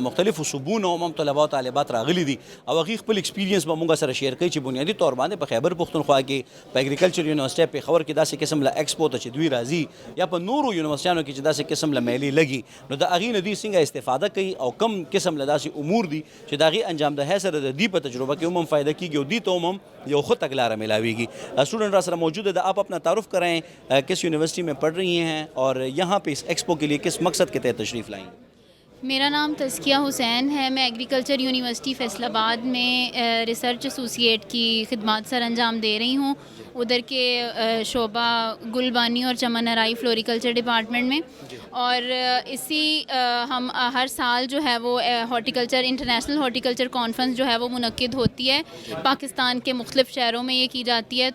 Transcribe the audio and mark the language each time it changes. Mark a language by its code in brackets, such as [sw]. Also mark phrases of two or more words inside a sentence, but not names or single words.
[ps] مختلفو صوبونو هم طلبه او طالبات راغلي دي او هغوی خپل ایکسپیرینس به مونږ سره شیر کوي چې بنیادي طور باندې په خیبر پښتونخوا کې په [en] agriculture university [ps] پېښور کې داسې قسم له ایکسپو ته چې دوی راځي یا په نورو یونیورسيټیانو کې چې داسې قسم له میلې لګي نو د هغې نه دوی څنګه استفاده کوي او کم قسم له داسې امور دي چې د هغې انجام دهۍ سره د دوی په تجربه کې هم فایده کېږي او دوی ته هم یو ښه تګلاره میلاویږي اسٹوڈنٹ را سره [ur] موجود ہے آپ اپنا تعارف کرائیں کس یونیورسٹی میں پڑھ رہی ہیں اور یہاں پہ اس ایکسپو کے لیے کس مقصد کے تحت تشریف لائیں؟ میرا نام تزکیہ حسین ہے۔ میں [en] agriculture university [ur] فیصل آباد میں [en] research associate [ur] کی خدمت سر انجام دے رہی ہوں. ادھر کے شعبہ گلبانی اور چمن آرائی [en] floriculture department [ur] میں، اور اسی ہم ہر سال جو ہے وہ [en] horticulture international horticulture conference [ur] جو ہے وہ منعقد ہوتی ہے پاکستان کے مختلف شہروں میں یہ کی جاتی ہے.